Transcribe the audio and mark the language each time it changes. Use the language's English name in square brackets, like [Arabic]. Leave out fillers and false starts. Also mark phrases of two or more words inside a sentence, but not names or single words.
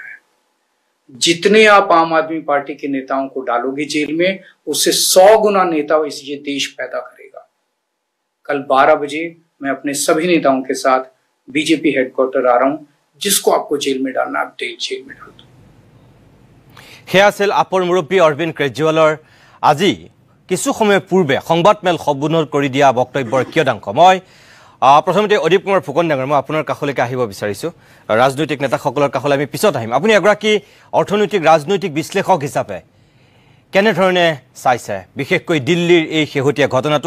[Hindi] जितने आप आम आदमी पार्टी के नेताओं को डालोगे जेल में, उससे 100 गुना नेता ये देश पैदा करेगा। कल 12 बजे मैं अपने सभी नेताओं के साथ बीजेपी हेडक्वार्टर आ रहा हूं। जिसको आपको जेल में डालना आप जेल में डाल दो। [Assamese] সেয়া আছিল আপৰ মুৰব্বী অৰবিন্দ কেজৰিৱালৰ আজি কিছু সময় পূৰ্বে সংবাদমেল সম্বোধন কৰি দিয়া বক্তব্যৰ কিয়দাংশ। মই প্ৰথমতে অদীপ কুমাৰ ফুকন ডাঙৰ, মই আপোনাৰ কাষলৈকে আহিব বিচাৰিছোঁ। ৰাজনৈতিক নেতাসকলৰ কাষলৈ আমি পিছত আহিম। আপুনি এগৰাকী অৰ্থনৈতিক ৰাজনৈতিক বিশ্লেষক হিচাপে কেনেধৰণে চাইছে বিশেষকৈ দিল্লীৰ এই শেহতীয়া ঘটনাটো?